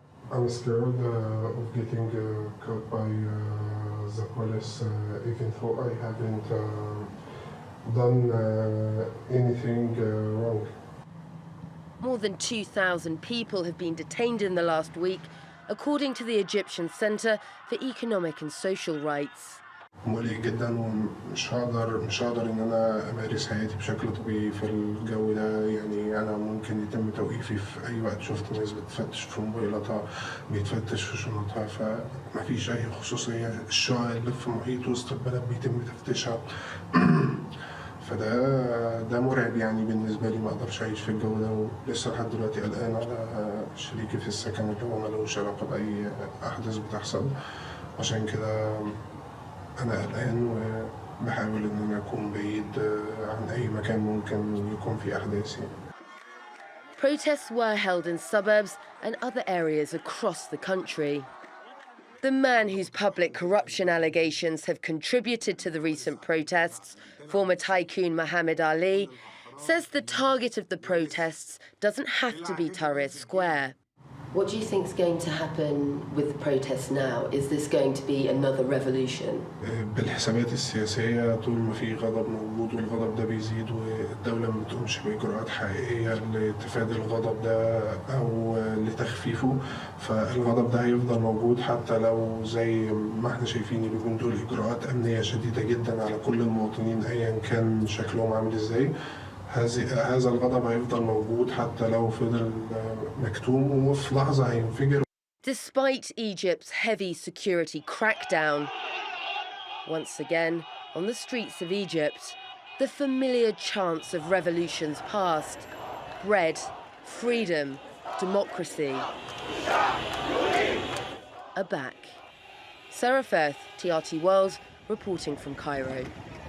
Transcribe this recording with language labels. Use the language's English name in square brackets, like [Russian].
[English] I'm scared of getting caught by the police, even though I haven't done anything wrong. More than 2,000 people have been detained in the last week, according to the Egyptian Center for Economic and Social Rights. [Arabic] مقلق جدا ومش هقدر ان انا امارس حياتي بشكل طبيعي في الجو ده. يعني انا ممكن يتم توقيفي في اي وقت. شفت ناس بتفتش في موبايلاتها، بيتفتش في شنطها، فمفيش اي خصوصيه. الشقق اللي في محيط وسط البلد بيتم تفتيشها. فده مرعب يعني بالنسبه لي. ما اقدرش اعيش في الجو ده، ولسه لحد دلوقتي قلقان على شريكي في السكن اللي هو ملوش علاقه باي احداث بتحصل. عشان كده أنا قلقان وبحاول إن أنا أكون بعيد عن أي مكان ممكن يكون فيه أحداث. [English] Protests were held in suburbs and other areas across the country. The man whose public corruption allegations have contributed to the recent protests, former tycoon Mohammed Ali, says the target of the protests doesn't have to be Tahrir Square. What do you think is going to happen with the protests now? Is this going to be another revolution? [Arabic] بالحسابات السياسية طول ما في غضب موجود والغضب ده بيزيد والدولة ما بتقومش بإجراءات حقيقية لتفادي الغضب ده أو لتخفيفه، فالغضب ده هيفضل موجود حتى لو زي ما احنا شايفين اليومين دول إجراءات أمنية شديدة جدا على كل المواطنين أيا كان شكلهم عامل إزاي. هذا الغضب هيفضل موجود حتى لو فضل مكتوم وفي لحظة هينفجر. [English] Despite Egypt's heavy security crackdown, once again on the streets of Egypt, the familiar chants of revolutions past, bread, freedom, democracy, are back. Sara, Firth, TRT World, reporting from Cairo.